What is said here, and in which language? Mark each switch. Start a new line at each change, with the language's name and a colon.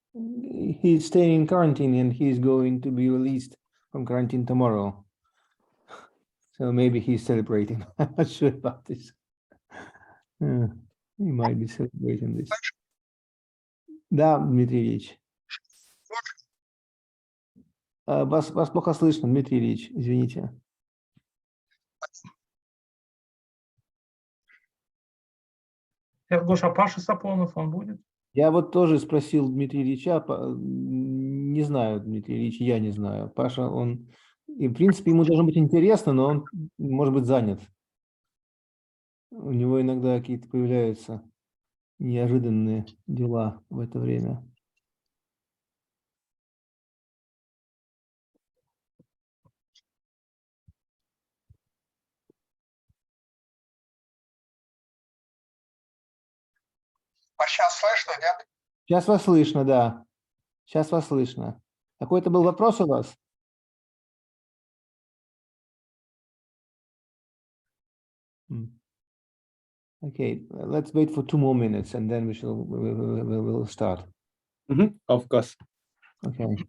English: He's staying in quarantine and he's going to be released from quarantine tomorrow. So maybe he's celebrating. I'm not sure about this. He might be celebrating this.
Russian: Да, Дмитрий Ильич. Вас плохо слышно, Дмитрий Ильич, извините. Гоша, Паша Сапонов, он будет? Я вот тоже спросил Дмитрия Ильича, не знаю, Дмитрий Ильич, я не знаю. Паша, он, и в принципе, ему должно быть интересно, но он может быть занят. У него иногда какие-то появляются неожиданные дела в это время. А сейчас слышно, нет? Сейчас вас слышно, да. Сейчас вас слышно. Какой-то был вопрос у вас?
English: Okay, let's wait for 2 more minutes and then we'll start. Of course. Okay.